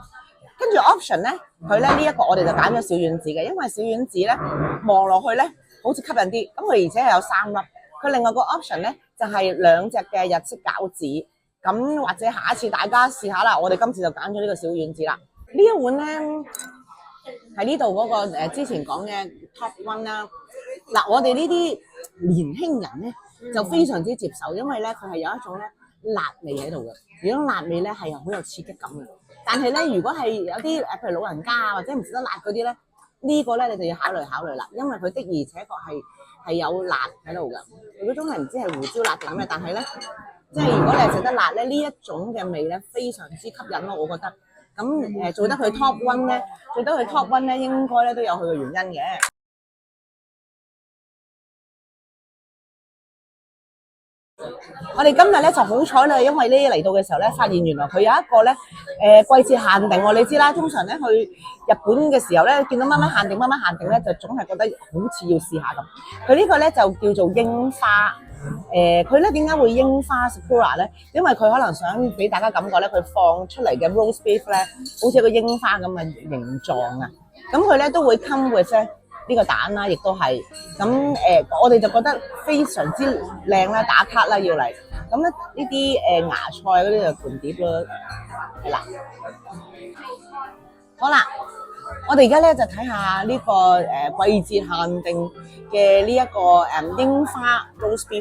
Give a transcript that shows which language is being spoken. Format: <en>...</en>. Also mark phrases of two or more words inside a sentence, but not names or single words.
<yue>跟住 option 咧，佢咧呢一個我哋就揀咗小丸子嘅，因為小丸子咧望落去咧好似吸引啲，咁佢而且係有3粒。佢另外個 option 咧就係2隻嘅日式餃子，咁或者下一次大家試下啦。我哋今次就揀咗呢個小丸子啦。呢一碗咧喺呢度嗰個之前講嘅</yue> <en>top one</en> <yue>啦。嗱，我哋呢啲年輕人咧就非常之接受，因為咧佢係有一種咧辣味喺度嘅。如果辣味咧係好有刺激感嘅。但係咧，如果係有啲譬如老人家啊或者唔食得辣嗰啲咧，呢個咧你就要考慮啦，因為佢的而且確係有辣喺度㗎。嗰種係唔知係胡椒辣定咩，但係咧，即係如果你係食得辣咧，呢一種嘅味咧非常之吸引咯，我覺得。咁做得佢</yue> <en>top one</en> <yue>咧，應該咧都有佢嘅原因嘅。我哋今日咧就好彩啦，因為咧嚟到嘅時候咧，發現原來佢有一個咧季節限定喎。你知啦，通常咧去日本嘅時候咧，見到乜乜限定咧，就總係覺得好似要試下咁。佢呢個咧就叫做櫻花。佢咧點解會櫻花 Sakura 咧？因為佢可能想俾大家感覺咧，佢放出嚟嘅</yue> <en>roast beef</en> <yue>咧，好似個櫻花咁嘅形狀啊。咁佢咧都會</yue> <en>come with</en> <yue>咧呢個蛋啦，亦都係咁我哋就覺得非常之靚啦，打卡啦要嚟。咁咧呢啲芽菜嗰啲就盤碟咯，係啦。好啦，我哋而家咧就睇下呢個季節限定嘅呢一個櫻花</yue> <en>roast beef。</en>